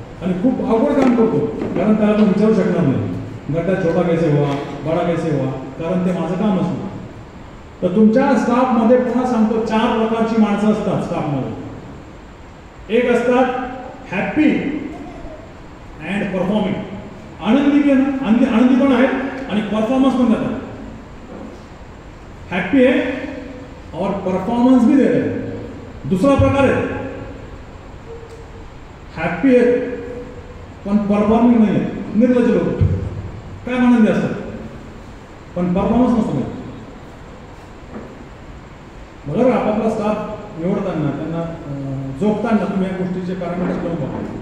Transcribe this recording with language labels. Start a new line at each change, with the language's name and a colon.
Marathi: आणि खूप अवघड काम करतो, कारण त्याला आपण विचारू शकणार नाही
Hindi: गड्डा छोटा कैसे हुआ, बडा कैसे हुआ,
Marathi: कारण ते माझं कामच नाही. तर तुमच्या स्टाफमध्ये पुन्हा सांगतो 4 प्रकारची माणसं असतात स्टाफमध्ये. एक असतात हॅप्पी अँड परफॉर्मिंग, आनंदी आनंदी पण आहेत आणि परफॉर्मन्स पण देतात.
Hindi: हॅप्पी आहे और परफॉर्मन्स भी दे रहे हैं.
Marathi: दुसरा प्रकार आहे हॅप्पी आहे पण परफॉर्मिंग नाही आहे, निर्लज्ज लोक. काय आनंदी असतात पण परफॉर्मन्स नसतो. बरोबर आपापला स्टाफ निवडताना त्यांना जोखताना तुम्ही या गोष्टीचे पॅरामीटर्स लावून बघा.